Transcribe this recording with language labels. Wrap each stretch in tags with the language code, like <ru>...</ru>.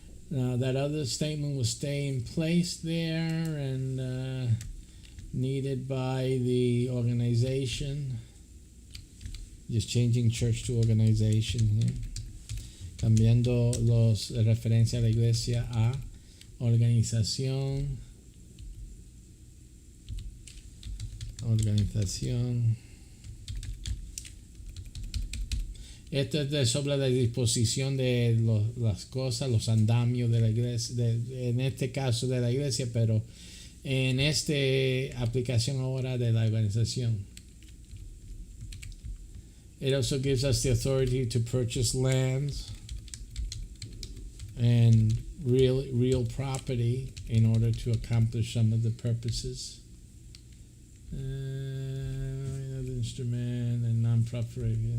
<en>Now that other statement will stay in place there and needed by the organization. Just changing church to organization here.</en> <es>Cambiando referencia a la iglesia a organización. Organización. Esto es sobre la disposición de las cosas, los andamios de la iglesia, en este caso de la iglesia, pero en esta aplicación ahora de la organización.</es> <en>It also gives us the authority to purchase lands and real property in order to accomplish some of the purposes. Another instrument and non-profit.</en>